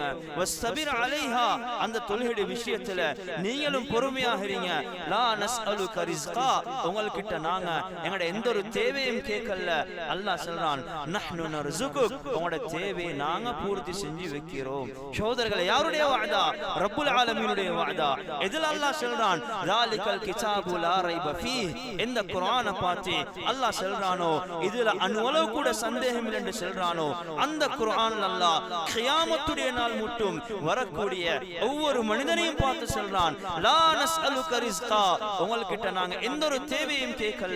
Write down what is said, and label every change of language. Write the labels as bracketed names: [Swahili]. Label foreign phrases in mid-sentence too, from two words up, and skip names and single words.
[Arabic] واصطبر عليها, [Tamil] அந்த தொழுகை விஷயத்துல நீங்களும் பொறுமையாக இருங்க. [Arabic] لا نسألك رزقا, [Tamil] உங்ககிட்ட நாங்க எங்கட எந்த ஒரு தேவையும் கேட்கல. அல்லாஹ் சொல்றான், [Arabic] نحن نرزقك, [Tamil] உங்களோட தேவையை நாங்க பூர்த்தி செஞ்சு வைக்கிறோம். சகோதரர்களே, யாருடைய வாதா? ரப்புல் ஆலமீனுடைய வாதா. இதில் அல்லாஹ் சொல்றான், [Arabic] ذَلِكَ الْكِتَابُ لَا رَيْبَ فِيهِ. [Tamil] இந்த குர்ஆனை பார்த்து அல்லாஹ் சொல்றானோ இதுல அணுவளவு கூட சந்தேகம் இல்லை என்று சொல்றானோ அந்த குர்ஆன் அல்லாஹ் கியாமத்துடைய நாள் மட்டும் வரக்கூடிய ஒவ்வொரு மனிதனையும் பார்த்து சொல்றான், [Arabic] لا نسألك رزقا, [Tamil] உங்ககிட்ட நாங்க எந்த ஒரு தேவையும் கேட்கல.